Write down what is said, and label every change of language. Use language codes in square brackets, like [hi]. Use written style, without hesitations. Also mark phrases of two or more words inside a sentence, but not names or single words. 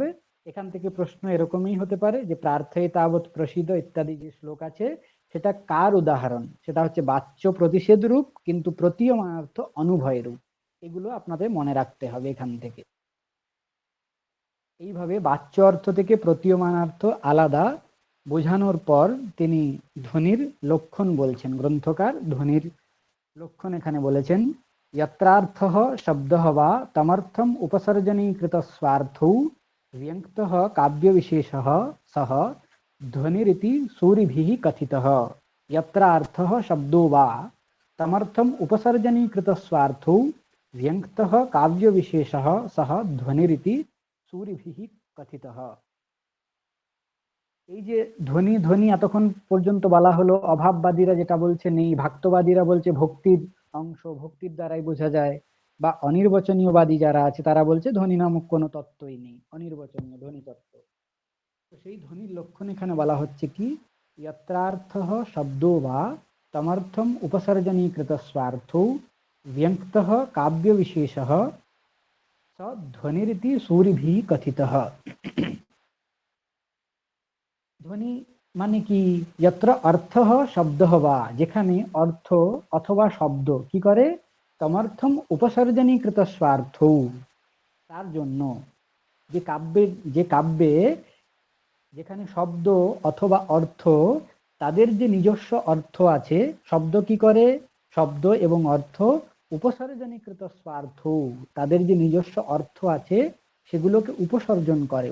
[bn] এখান থেকে প্রশ্ন এরকমই হতে পারে যে প্রার্থয়ে তাবৎ প্রসিদ্ধ ইত্যাদি যে শ্লোক আছে সেটা কার উদাহরণ, সেটা হচ্ছে বাচ্য প্রতিষেধ রূপ, কিন্তু প্রতীয়মান অর্থ অনুভয় রূপ। এগুলো আপনাদের মনে রাখতে হবে এখান থেকে। এইভাবে বাচ্য অর্থ থেকে প্রতীয়মান অর্থ আলাদা বোঝানোর পর তিনি ধ্বনির লক্ষণ বলছেন। গ্রন্থকার ধ্বনির লক্ষণ এখানে বলেছেন, [sa] यत्रार्थः शब्दः वा तमर्थम् उपसर्जनीकृत स्वार्थौ व्यङ्क्तः काव्यविशेषः सः ध्वनिरिति सूरिभिः कथितः। यत्रार्थः शब्दो वा तमर्थम् उपसर्जनीकृत स्वार्थौ व्यङ्क्तः काव्यविशेषः सः ध्वनिरिति सूरिभिः कथितः। [bn] এই যে ধ্বনি ধ্বনি এতক্ষণ পর্যন্ত বলা হলো, অভাববাদীরা যেটা বলছে নেই, ভাক্তবাদীরা বলছে ভক্তির অংশ, ভক্তির দ্বারাই বোঝা যায়, বা অনির্বচনীয়বাদী যারা আছে তারা বলছে ধ্বনি নামক কোনো তত্ত্বই নেই, অনির্বচনীয় ধ্বনি তত্ত্ব। তো সেই ধ্বনির লক্ষণ এখানে বলা হচ্ছে কি, [sa] यत्रार्थः शब्दो वा तमर्थम् उपसर्जनीकृत स्वार्थौ व्यङ्क्तः काव्यविशेषः स ध्वनिरिति सूरिभिः कथितः। [bn] ধ্বনি মানে কি, [sa] यत्र अर्थः शब्दः वा, [bn] যেখানে অর্থ অথবা শব্দ কি করে, [sa] তমর্থম উপসর্জনীকৃত স্বার্থ, [bn] তার জন্য, যে কাব্যে যেখানে শব্দ অথবা অর্থ তাদের যে নিজস্ব অর্থ আছে, শব্দ কি করে, শব্দ এবং অর্থ [sa] উপসর্জনীকৃত স্বার্থ, [bn] তাদের যে নিজস্ব অর্থ আছে সেগুলোকে উপসর্জন করে।